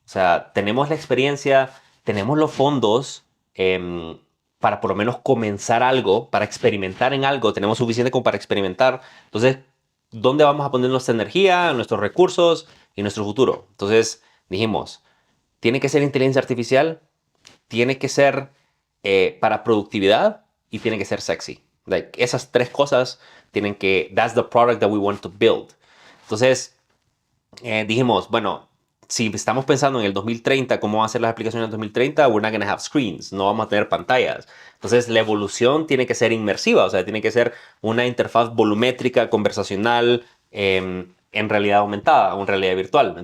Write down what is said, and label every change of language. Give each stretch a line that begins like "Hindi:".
Spanish: O sea, tenemos la experiencia, tenemos los fondos para por lo menos comenzar algo, para experimentar en algo. Tenemos suficiente como para experimentar. Entonces, ¿dónde vamos a poner nuestra energía, nuestros recursos y nuestro futuro? Entonces, dijimos, tiene que ser inteligencia artificial, tiene que ser para productividad y tiene que ser sexy.
English: Like, esas 3 cosas tienen que, that's the product that we want to build.
Spanish: Entonces, dijimos, bueno, si estamos pensando en el 2030, cómo van a ser las aplicaciones en el 2030, we're not going to have screens, no vamos a tener pantallas. Entonces, la evolución tiene que ser inmersiva, o sea, tiene que ser una interfaz volumétrica, conversacional, en realidad aumentada o en realidad virtual.